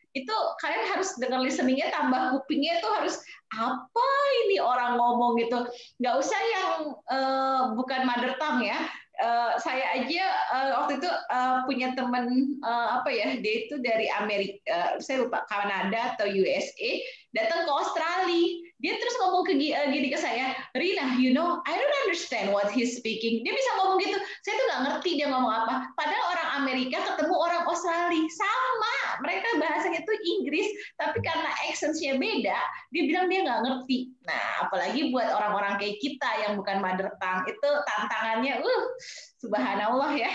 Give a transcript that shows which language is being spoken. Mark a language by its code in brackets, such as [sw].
[id] itu kalian harus dengar listeningnya, tambah kupingnya tuh harus apa ini orang ngomong gitu. Nggak usah yang bukan mother tongue ya. Saya aja waktu itu punya teman apa ya, dia itu dari Amerika, saya lupa Kanada atau USA, datang ke Australia. Dia terus ngomong gini ke saya, [en] Rina, you know, I don't understand what he's speaking. [id] Dia bisa ngomong gitu, saya tuh nggak ngerti dia ngomong apa. Padahal orang Amerika ketemu orang Australia, sama, mereka bahasanya tuh Inggris, tapi karena accent-nya beda, dia bilang dia nggak ngerti. Nah, apalagi buat orang-orang kayak kita yang bukan mother tongue, itu tantangannya, subhanallah ya.